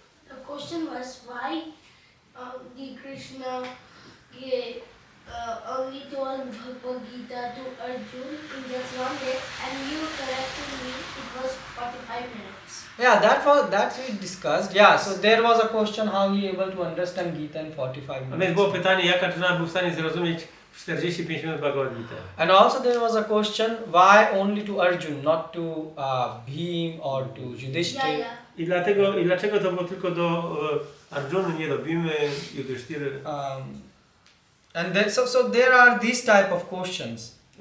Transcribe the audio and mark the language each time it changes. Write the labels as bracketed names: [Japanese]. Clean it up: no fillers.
[English] The question was why the Krishna gave, only told Bhagavad Gita to Arjun in just one day, and you corrected me, it was 45 minutes. Yeah, that we discussed. Yeah, so there was a question how he able to understand Gita in 45 [Polish] A więc [English] minutes. [Polish] było pytanie, jak Arjuna był w stanie zrozumieć w 45 minut Bhagavad Gita. [English] And also there was a question why only to Arjun, not to Bhim or to Yudhishthir. Yeah, yeah. [Polish] I dlaczego to było tylko do Arjuny, nie do Bhimy, Yudhishthira? [English] And then, so there are these type of questions.